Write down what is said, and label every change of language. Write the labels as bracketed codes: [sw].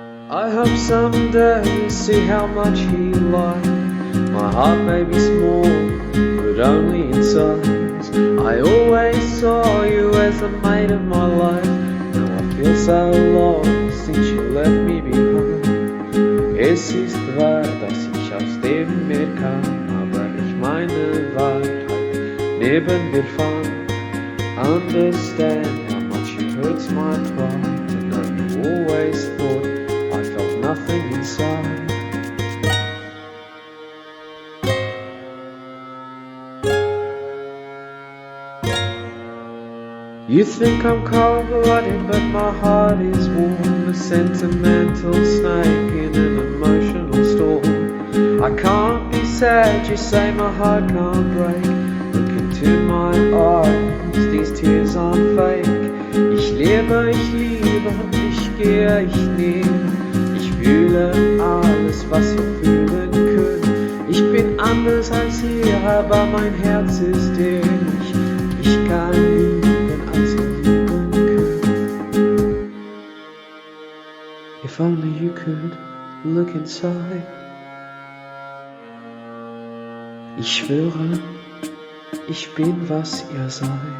[en] I hope someday you'll see how much he lied. My heart may be small, but only in size. I always saw you as the mate of my life. Now I feel so lost since you left me behind. [de] Es ist wahr, dass ich aus dem Meer kam, aber ich meine Wahrheit neben dir fand. [en] Understand how much it hurts my pride to know you always thought I felt nothing inside. You think I'm cold-blooded, but my heart is warm. A sentimental snake in an emotional storm. I can't be sad, you say my heart can't break. Look into my eyes, these tears aren't fake. [de] Ich lebe, ich liebe, ich gehe, ich nehme. Ich fühle alles, was ihr fühlen könnt. Ich bin anders als ihr, aber mein Herz ist ehrlich. Ich kann lieben, als ihr lieben könnt. [en] If only you could look inside. [de] Ich schwöre, ich bin, was ihr seid.